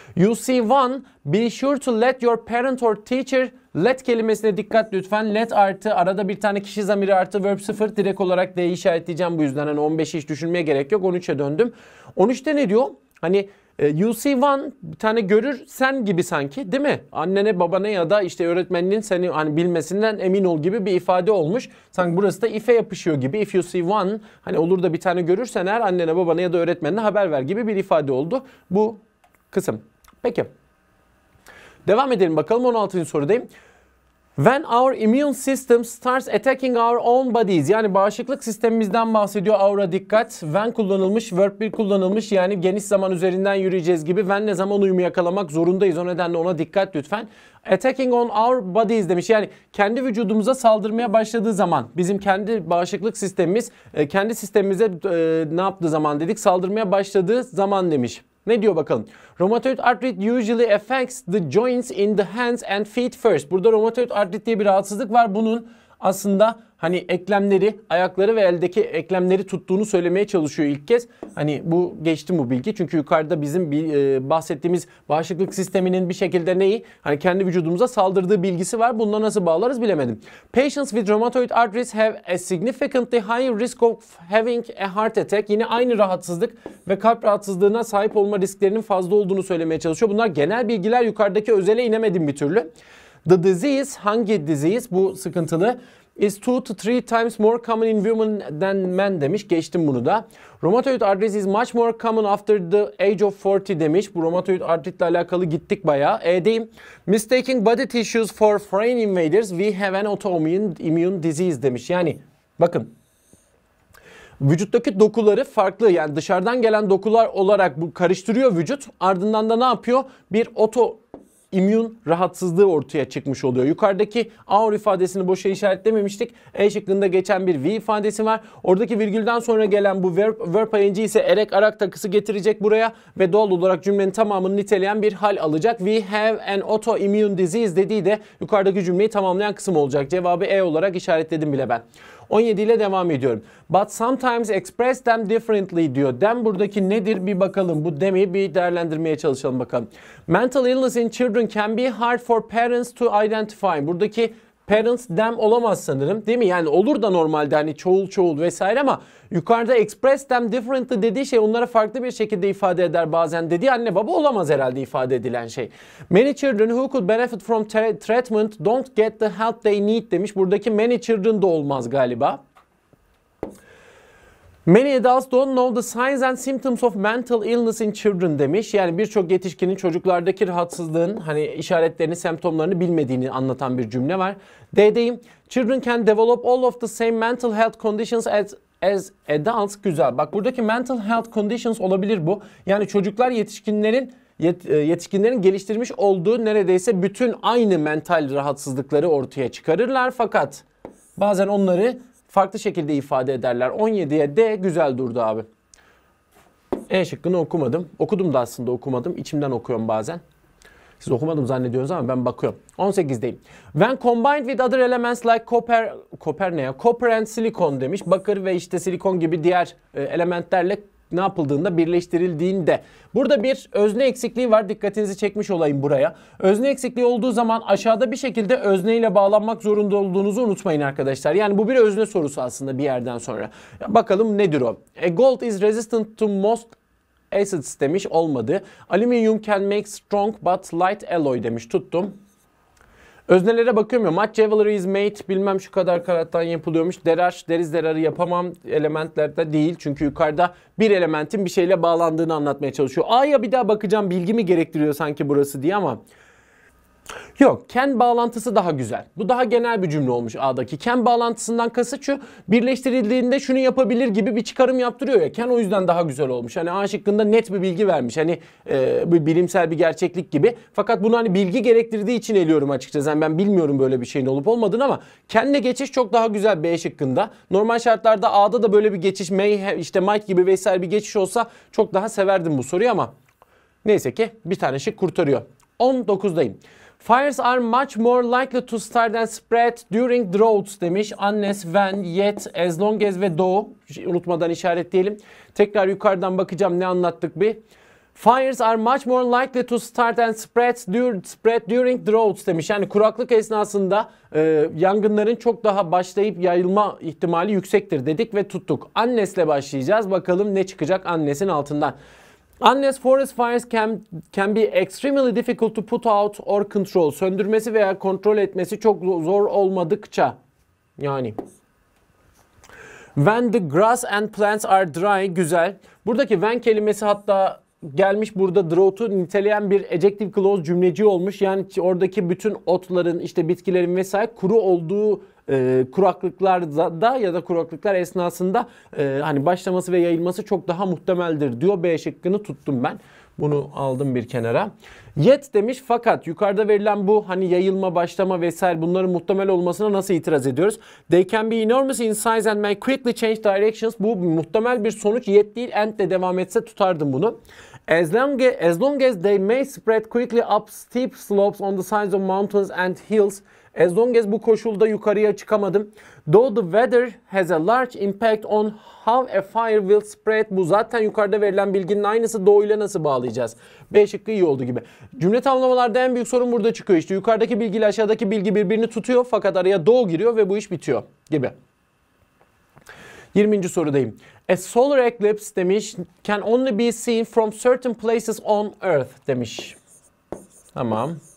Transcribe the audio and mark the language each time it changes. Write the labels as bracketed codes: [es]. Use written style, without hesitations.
[en] You see one, be sure to let your parent or teacher. [tr] Let kelimesine dikkat lütfen. Let artı arada bir tane kişi zamiri artı verb 0, direkt olarak D'yi işaretleyeceğim bu yüzden. Hani 15'i hiç düşünmeye gerek yok. 13'e döndüm. 13'te ne diyor? Hani [en] you see one, [tr] bir tane görürsen gibi sanki, değil mi? Annene, babana ya da işte öğretmeninin seni hani bilmesinden emin ol gibi bir ifade olmuş. Sanki burası da if'e yapışıyor gibi. [en] If you see one, [tr] hani olur da bir tane görürsen eğer annene, babana ya da öğretmenine haber ver gibi bir ifade oldu bu kısım. Peki. Devam edelim bakalım, 16. sorudayım. [en] When our immune system starts attacking our own bodies, [tr] yani bağışıklık sistemimizden bahsediyor. Our'a dikkat. When kullanılmış, verb 1 kullanılmış, yani geniş zaman üzerinden yürüyeceğiz gibi. When ne zaman uyumu yakalamak zorundayız, o nedenle ona dikkat lütfen. [en] Attacking on our bodies [tr] demiş, yani kendi vücudumuza saldırmaya başladığı zaman, bizim kendi bağışıklık sistemimiz kendi sistemimize ne yaptığı zaman dedik, saldırmaya başladığı zaman demiş. Ne diyor bakalım? [en] Rheumatoid arthritis usually affects the joints in the hands and feet first. [tr] Burada rheumatoid arthritis diye bir rahatsızlık var. Bunun aslında hani eklemleri, ayakları ve eldeki eklemleri tuttuğunu söylemeye çalışıyor ilk kez. Hani bu geçti bu bilgi. Çünkü yukarıda bizim bahsettiğimiz bağışıklık sisteminin bir şekilde neyi? Hani kendi vücudumuza saldırdığı bilgisi var. Bununla nasıl bağlarız bilemedim. [en] Patients with rheumatoid arthritis have a significantly higher risk of having a heart attack. [tr] Yine aynı rahatsızlık ve kalp rahatsızlığına sahip olma risklerinin fazla olduğunu söylemeye çalışıyor. Bunlar genel bilgiler, yukarıdaki özele inemedim bir türlü. [en] The disease, [tr] hangi disease bu sıkıntılı? [en] Is 2 to 3 times more common in women than men demiş. [tr] Geçtim bunu da. [en] Rheumatoid arthritis is much more common after the age of 40 demiş. [tr] Bu rheumatoid arthritis ile alakalı gittik bayağı. E'deyim. [en] Mistaking body tissues for foreign invaders, we have an autoimmune disease demiş. [tr] Yani bakın, vücuttaki dokuları farklı, yani dışarıdan gelen dokular olarak bu karıştırıyor vücut. Ardından da ne yapıyor? Bir immün rahatsızlığı ortaya çıkmış oluyor. Yukarıdaki our ifadesini boşa işaretlememiştik. E şıkkında geçen bir V ifadesi var. Oradaki virgülden sonra gelen bu verb ing ise erek arak takısı getirecek buraya ve doğal olarak cümlenin tamamını niteleyen bir hal alacak. [en] We have an autoimmune disease [tr] dediği de yukarıdaki cümleyi tamamlayan kısım olacak. Cevabı E olarak işaretledim bile ben. 17 ile devam ediyorum. [en] But sometimes express them differently diyor. Them [tr] buradaki nedir bir bakalım. Bu them'i bir değerlendirmeye çalışalım bakalım. [en] Mental illness in children can be hard for parents to identify. [tr] Buradaki parents them olamaz sanırım, değil mi? Yani olur da normalde hani çoğul vesaire, ama yukarıda [en] express them differently [tr] dediği şey onlara farklı bir şekilde ifade eder bazen dediği, anne baba olamaz herhalde ifade edilen şey. [en] Many children who could benefit from treatment don't get the help they need demiş. [tr] Buradaki many children da olmaz galiba. [en] Many adults don't know the signs and symptoms of mental illness in children demiş. [tr] Yani birçok yetişkinin çocuklardaki rahatsızlığın hani işaretlerini, semptomlarını bilmediğini anlatan bir cümle var. D'deyim. [en] Children can develop all of the same mental health conditions as adults. [tr] Güzel. Bak, buradaki mental health conditions olabilir bu. Yani çocuklar yetişkinlerin geliştirmiş olduğu neredeyse bütün aynı mental rahatsızlıkları ortaya çıkarırlar. Fakat bazen onları farklı şekilde ifade ederler. 17'ye D güzel durdu abi. E şıkkını okumadım. Okudum da aslında okumadım. İçimden okuyorum bazen. Siz okumadım zannediyorsunuz ama ben bakıyorum. 18'deyim. [en] When combined with other elements like copper [tr] ne ya? [en] Copper and silicon [tr] demiş. Bakır ve işte silikon gibi diğer elementlerle ne yapıldığında, birleştirildiğinde. Burada bir özne eksikliği var. Dikkatinizi çekmiş olayım buraya. Özne eksikliği olduğu zaman aşağıda bir şekilde özneyle bağlanmak zorunda olduğunuzu unutmayın arkadaşlar. Yani bu bir özne sorusu aslında bir yerden sonra. Bakalım nedir o? [en] A gold is resistant to most acids demiş. [tr] Olmadı. [en] Aluminium can make strong but light alloy demiş. [tr] Tuttum. Öznelere bakıyorum ya. [en] Much jewelry is made, [tr] bilmem şu kadar karattan yapılıyormuş. Deriz derarı yapamam, elementlerde değil. Çünkü yukarıda bir elementin bir şeyle bağlandığını anlatmaya çalışıyor. A'ya bir daha bakacağım, bilgi mi gerektiriyor sanki burası diye, ama Yok, can bağlantısı daha güzel. Bu daha genel bir cümle olmuş A'daki. Can bağlantısından kasıt şu, birleştirildiğinde şunu yapabilir gibi bir çıkarım yaptırıyor ya. Can o yüzden daha güzel olmuş. Hani A şıkkında net bir bilgi vermiş. Hani bir bilimsel bir gerçeklik gibi. Fakat bunu hani bilgi gerektirdiği için eliyorum açıkçası. Yani ben bilmiyorum böyle bir şeyin olup olmadığını ama can'le geçiş çok daha güzel B şıkkında. Normal şartlarda A'da da böyle bir geçiş, işte might gibi vesaire bir geçiş olsa çok daha severdim bu soruyu ama neyse ki bir tane şık kurtarıyor. 19'dayım. [en] Fires are much more likely to start and spread during droughts demiş. Unless, when, yet, as long as ve though. [tr] Unutmadan işaretleyelim. Tekrar yukarıdan bakacağım ne anlattık bir. [en] Fires are much more likely to start and spread during droughts demiş. [tr] Yani kuraklık esnasında yangınların çok daha başlayıp yayılma ihtimali yüksektir dedik ve tuttuk. Unless ile başlayacağız. Bakalım ne çıkacak unless'in altından. [en] Unless forest fires can be extremely difficult to put out or control. [tr] Söndürmesi veya kontrol etmesi çok zor olmadıkça. Yani. [en] When the grass and plants are dry. [tr] Güzel. Buradaki when kelimesi hatta gelmiş burada drough'u niteleyen bir adjective clause cümleci olmuş. Yani oradaki bütün otların, işte bitkilerin vesaire kuru olduğu kuraklıklarda ya da kuraklıklar esnasında hani başlaması ve yayılması çok daha muhtemeldir diyor. B şıkkını tuttum ben. Bunu aldım bir kenara. Yet demiş fakat yukarıda verilen bu hani yayılma, başlama vesaire bunların muhtemel olmasına nasıl itiraz ediyoruz? [en] They can be enormous in size and may quickly change directions. [tr] Bu muhtemel bir sonuç, yet değil and de devam etse tutardım bunu. [en] As long as they may spread quickly up steep slopes on the sides of mountains and hills. [tr] As long as bu koşulda yukarıya çıkamadım. [en] Though the weather has a large impact on how a fire will spread. [tr] Bu zaten yukarıda verilen bilginin aynısı. Though ile nasıl bağlayacağız? B şıkkı iyi oldu gibi. Cümle tamlamalarda en büyük sorun burada çıkıyor. İşte yukarıdaki bilgi ile aşağıdaki bilgi birbirini tutuyor. Fakat araya though giriyor ve bu iş bitiyor gibi. 20. sorudayım. [en] A solar eclipse demiş can only be seen from certain places on Earth demiş. [tr] Tamam.